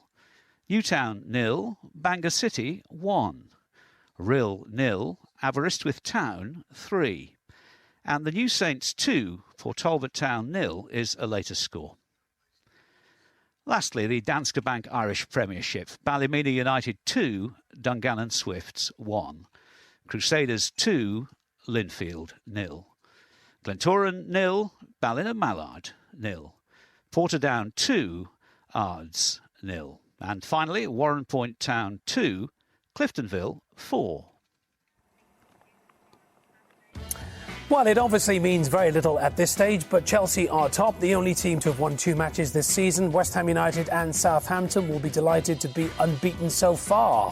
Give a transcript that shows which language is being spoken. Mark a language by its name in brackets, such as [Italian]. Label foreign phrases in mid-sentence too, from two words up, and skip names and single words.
[English] Newtown 0, Bangor City 1. Rill 0, Aberystwyth Town 3. And the New Saints 2, for Talbot Town 0 is a later score. Lastly, the Danske Bank Irish Premiership, Ballymena United 2, Dungannon Swifts 1. Crusaders 2, Linfield 0. Glentoran 0, Ballina Mallard 0. Portadown 2, Ards 0. And finally, Warren Point Town 2, Cliftonville 4. Well, it obviously means very little at this stage, but Chelsea are top, the only team to have won 2 matches this season. West Ham United and Southampton will be delighted to be unbeaten so far.